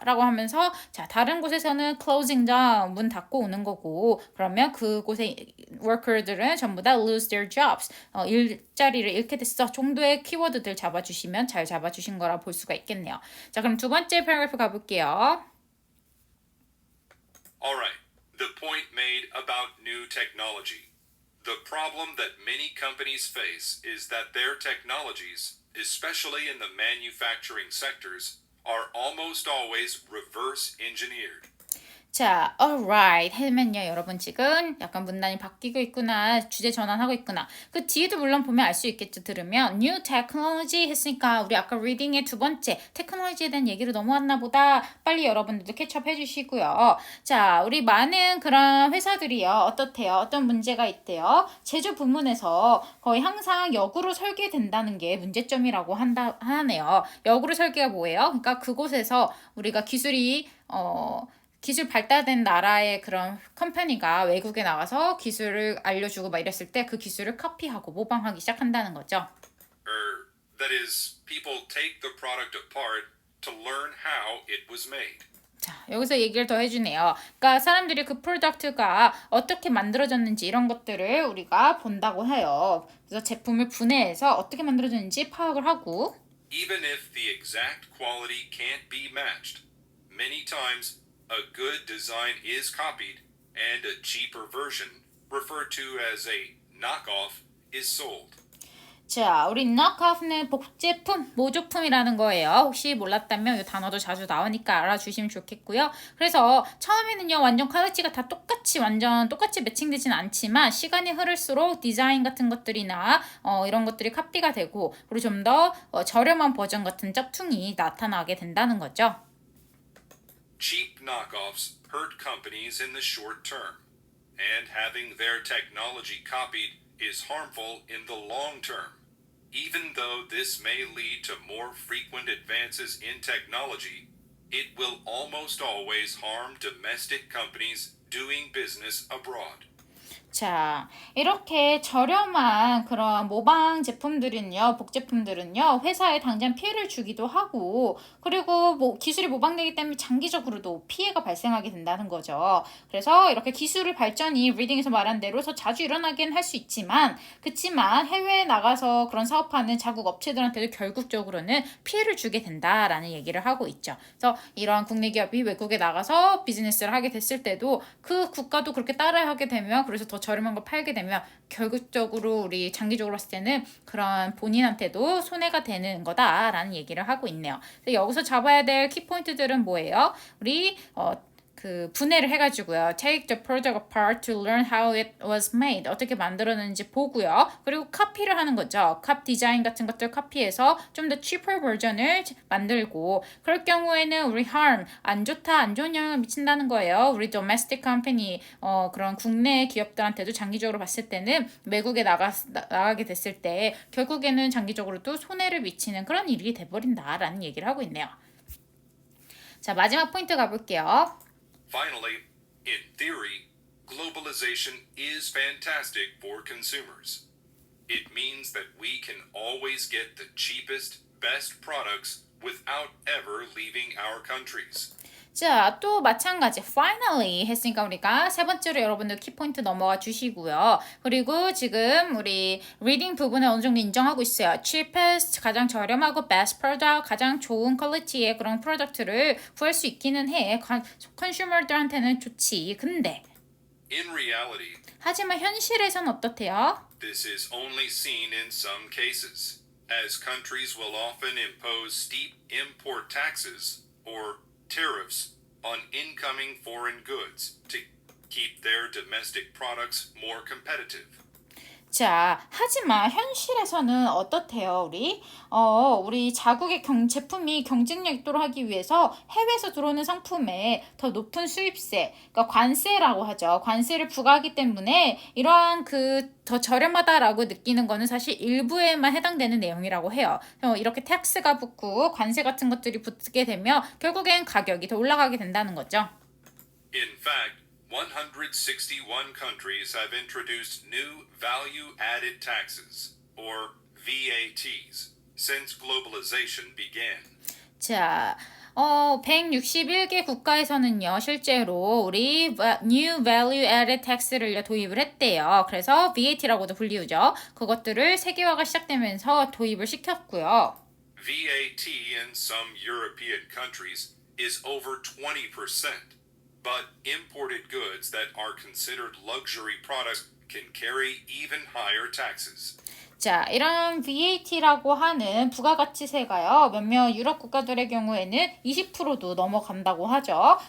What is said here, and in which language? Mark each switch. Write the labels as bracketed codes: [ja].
[ko] 라고 하면서 자, 다른 곳에서는 [en] closing down, [ko] 문 닫고 오는 거고 그러면 그곳의 worker들은 전부 다 [en] lose their jobs, [ko] 일자리를 잃게 됐어 정도의 키워드들 잡아주시면 잘 잡아주신 거라 볼 수가 있겠네요. 자, 그럼 두 번째 패러그래프 가볼게요. [en] All right, the point made about new technology. The problem that many companies face is that their technologies, especially in the manufacturing sectors, are almost always reverse engineered. [ko] 자, alright 하면요, 여러분 지금 약간 문단이 바뀌고 있구나, 주제 전환하고 있구나. 그 뒤에도 물론 보면 알 수 있겠죠. 들으면 [en] new technology [ko] 했으니까 우리 아까 리딩의 두 번째 테크놀로지에 대한 얘기로 넘어왔나 보다. 빨리 여러분들도 캐치업 해주시고요. 자, 우리 많은 그런 회사들이요, 어떻대요? 어떤 문제가 있대요? 제조 부문에서 거의 항상 역으로 설계된다는 게 문제점이라고 하네요. 역으로 설계가 뭐예요? 그러니까 그곳에서 우리가 기술 발달된 나라의 그런 컴퍼니가 외국에 나가서 기술을 알려주고 막 이랬을 때 그 기술을 카피하고 모방하기 시작한다는 거죠. [en] That is, people take the product apart to learn how it was made. [ko] 자, 여기서 얘기를 더 해주네요. 그러니까 사람들이 그 프로덕트가 어떻게 만들어졌는지 이런 것들을 우리가 본다고 해요. 그래서 제품을 분해해서 어떻게 만들어졌는지 파악을 하고 [en] Even if the exact quality can't be matched, many times a good design is copied and a cheaper version, referred to as a knockoff, is sold. [ko] 자, 우리 knockoff는 복제품, 모조품이라는 거예요. 혹시 몰랐다면 이 단어도 자주 나오니까 알아주시면 좋겠고요. 그래서 처음에는요, 완전 퀄리티가 다 완전 똑같이 매칭되진 않지만 시간이 흐를수록 디자인 같은 것들이나 이런 것들이 카피가 되고 그리고 좀 더 저렴한 버전 같은 짝퉁이 나타나게 된다는 거죠. [en] Cheap knockoffs hurt companies in the short term, and having their technology copied is harmful in the long term. Even though this may lead to more frequent advances in technology, it will almost always harm domestic companies doing business abroad. [ko] 자, 이렇게 저렴한 그런 모방 제품들은요, 복제품들은요, 회사에 당장 피해를 주기도 하고, 그리고 뭐 기술이 모방되기 때문에 장기적으로도 피해가 발생하게 된다는 거죠. 그래서 이렇게 기술의 발전이 리딩에서 말한 대로 더 자주 일어나긴 할 수 있지만, 그치만 해외에 나가서 그런 사업하는 자국 업체들한테도 결국적으로는 피해를 주게 된다라는 얘기를 하고 있죠. 그래서 이러한 국내 기업이 외국에 나가서 비즈니스를 하게 됐을 때도 그 국가도 그렇게 따라하게 되면 그래서 더 저렴한 걸 팔게 되면 결국적으로 우리 장기적으로 봤을 때는 그런 본인한테도 손해가 되는 거다라는 얘기를 하고 있네요. 그래서 여기서 잡아야 될 키포인트들은 뭐예요? 우리 그 분해를 해가지고요. [en] Take the product apart to learn how it was made. [ko] 어떻게 만들어졌는지 보고요. 그리고 카피를 하는 거죠. 컵 디자인 같은 것들 카피해서 좀 더 cheaper 버전을 만들고 그럴 경우에는 우리 harm, 안 좋다, 안 좋은 영향을 미친다는 거예요. 우리 domestic company, 그런 국내 기업들한테도 장기적으로 봤을 때는 외국에 나가게 됐을 때 결국에는 장기적으로도 손해를 미치는 그런 일이 돼버린다라는 얘기를 하고 있네요. 자, 마지막 포인트 가볼게요. [en] Finally, in theory, globalization is fantastic for consumers. It means that we can always get the cheapest, best products without ever leaving our countries. [ko] 자, 또 마찬가지 finally 했으니까 우리가 세 번째로 여러분들 키포인트 넘어가 주시고요. 그리고 지금 우리 reading 부분에 어느 정도 인정하고 있어요. cheapest, 가장 저렴하고 [en] best product, [ko] 가장 좋은 퀄리티의 그런 프로덕트를 구할 수 있기는 해. 컨슈머들한테는 좋지. 근데 [en] In reality, [ko] 하지만 현실에선 어떻대요? [en] this is only seen in some cases, as countries will often impose steep import taxes or tariffs on incoming foreign goods to keep their domestic products more competitive. [ko] 자, 하지만 현실에서는 어떻대요, 우리? 우리 자국의 제품이 경쟁력 있도록 하기 위해서 해외에서 들어오는 상품에 더 높은 수입세, 그러니까 관세라고 하죠. 관세를 부과하기 때문에 이러한 더 저렴하다라고 느끼는 거는 사실 일부에만 해당되는 내용이라고 해요. 이렇게 텍스가 붙고 관세 같은 것들이 붙게 되면 결국엔 가격이 더 올라가게 된다는 거죠. [en] In fact, 161 countries have introduced new value-added taxes, or VATs, since globalization began. [ko] 자, 161개 국가에서는요, 실제로 우리 New Value Added Tax를 도입을 했대요. 그래서 VAT라고도 불리우죠. 그것들을 세계화가 시작되면서 도입을 시켰고요. [en] VAT in some European countries is over 20%, but imported goods that are considered luxury products can carry even higher taxes. [ko] 자, 이런 VAT라고 하는 부가가치세가요. 몇몇 유럽 국가들의 경우에는 20%도 넘어간다고 하죠.